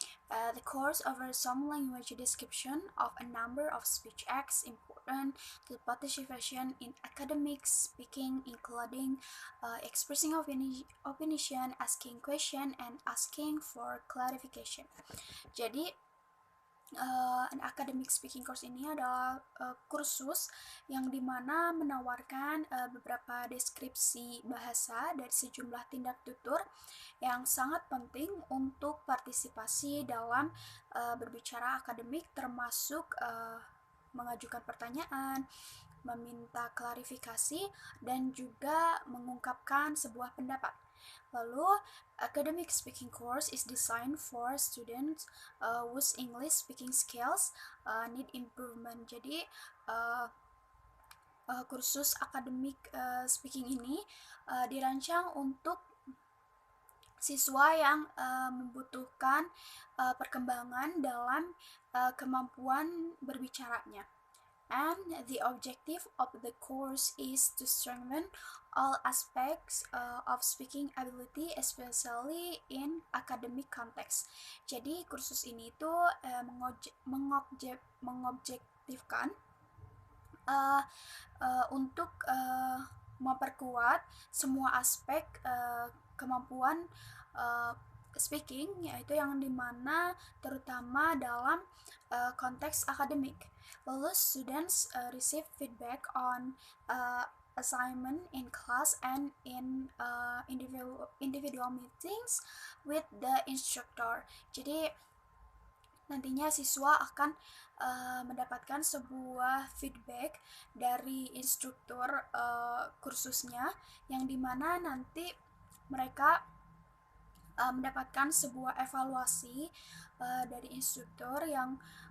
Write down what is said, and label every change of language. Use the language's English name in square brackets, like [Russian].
[English] The course offers some language description of a number of speech acts important to participation in academic speaking, including expressing opinion, asking question, and asking for clarification. [Indonesian] Jadi, an academic speaking course ini adalah kursus yang dimana menawarkan beberapa deskripsi bahasa dari sejumlah tindak tutur yang sangat penting untuk partisipasi dalam berbicara akademik, termasuk mengajukan pertanyaan, meminta klarifikasi, dan juga mengungkapkan sebuah pendapat. [English] Lalu, academic speaking course is designed for students whose English speaking skills need improvement. [Indonesian] Jadi, kursus academic speaking ini dirancang untuk siswa yang membutuhkan perkembangan dalam kemampuan berbicaranya. [English] And the objective of the course is to strengthen all aspects of speaking ability, especially in academic context. [Indonesian] Jadi kursus ini itu mengobjektifkan untuk memperkuat semua aspek kemampuan speaking, yaitu yang dimana terutama dalam konteks akademik. [English] Lalu students receive feedback on assignment in class and in individual meetings with the instructor. [Indonesian] Jadi nantinya siswa akan mendapatkan sebuah feedback dari instruktur kursusnya, yang dimana nanti mereka mendapatkan sebuah evaluasi dari instruktur yang